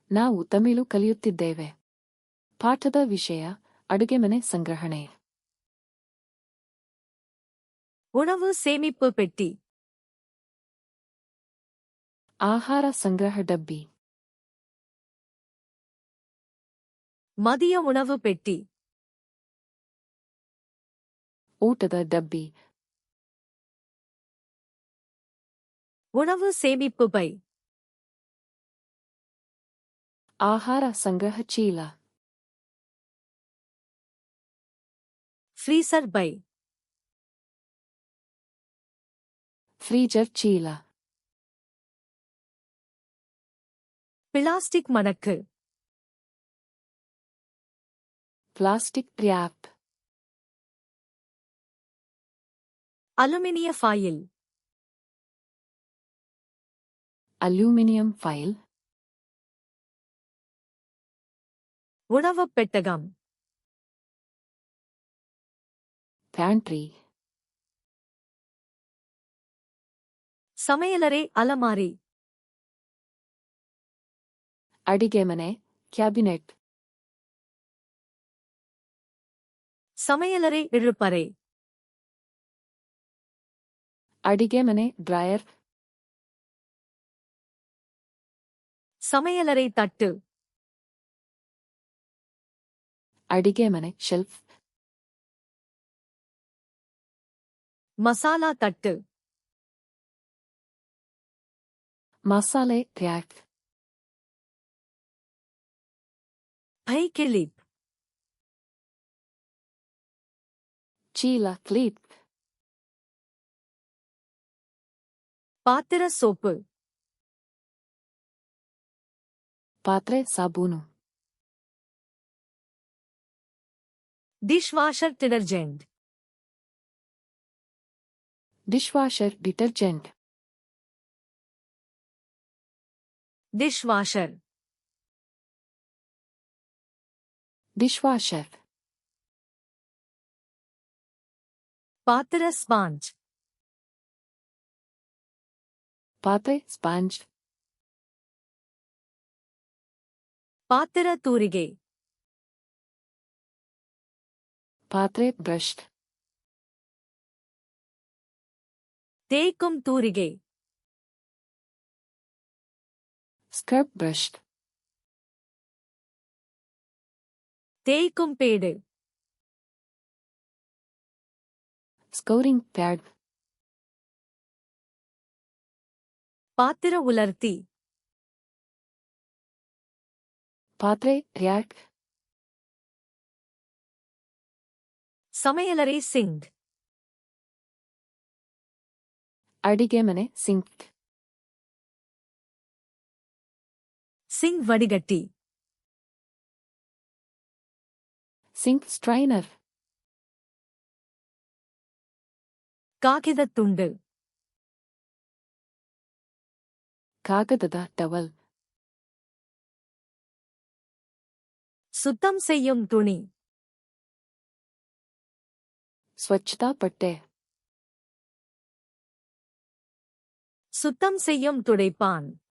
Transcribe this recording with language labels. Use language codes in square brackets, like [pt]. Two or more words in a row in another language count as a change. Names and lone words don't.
[kn] ನಾವು ತಮಿಳು ಕಲಿಯುತ್ತಿದ್ದೇವೆ. ಪಾಠದ ವಿಷಯ ಅಡುಗೆಮನೆ ಸಂಗ್ರಹಣೆ. [ta] உணவு சேமிப்பு பெட்டி. [kn] ಆಹಾರ ಸಂಗ್ರಹ ಡಬ್ಬಿ. [ta] மதிய உணவு பெட்டி. [kn] ಊಟದ ಡಬ್ಬಿ. [ta] உணவு சேமிப்பு பை. [kn] ಆಹಾರ ಸಂಗ್ರಹ ಚೀಲ. [ta] ಫ್ರೀಸರ್ பை. [kn] ಫ್ರೀಜರ್ ಚೀಲ. [ta] பிளாஸ்டிக் மடக்கு. [en] plastic wrap. [ta] அலுமினிய ஃபாயில். [en] aluminium foil. [ta] உணவுப் பெட்டகம். [kn] ಪ್ಯಾಂಟ್ರಿ. [ta] சமையலறை அலமாரி. [kn] ಅಡಿಗೆಮನೆ ಕ್ಯಾಬಿನೆಟ್. [ta] சமையலறை இழுப்பறை. [kn] ಅಡಿಗೆಮನೆ ಡ್ರಾಯರ್. [ta] சமையலறை தட்டு. [kn] ಅಡಿಗೆಮನೆ ಶೆಲ್ಫ್. [ta] மசாலா தட்டு. [kn] ಮಸಾಲೆ ರ್ಯಾಕ್. [ta] பை கிளிப். [kn] ಚೀಲ ಕ್ಲೀಪ್. [ta] பாத்திர சோப்பு. [kn] ಪಾತ್ರೆ ಸಾಬೂನು. [en] dish washer detergent. dish washer detergent. dish washer. dish washer. [ta] பாத்திர ஸ்பாஞ்ச். [kn] ಪಾತ್ರೆ ಸ್ಪಾಂಜ್. [ta] பாத்திர தூரிகை. [kn] ಪಾತ್ರೆ ಬ್ರಷ್. [ta] தேய்க்கும் தூரிகை. [en] scrub brush. [ta] தேய்க்கும் பேடு. [en] scouring pad. [ta] பாத்திர உலர்த்தி. [kn] ಪಾತ್ರೆ ರ್ಯಾಕ್. [ta] சமையலறை சிங்க். [kn] ಅಡಿಗೆಮನೆ ಸಿಂಕ್. [ta] சிங்க் வடிகட்டி. [en] sink strainer. [ta] காகிதத் துண்டு. [kn] ಕಾಗದದ ಟವಲ್. [ta] சுத்தம் செய்யும் துணி. [kn] ಸ್ವಚ್ಛತಾ ಪಟ್ಟೆ. [ta] சுத்தம் செய்யும் துடைப்பான்.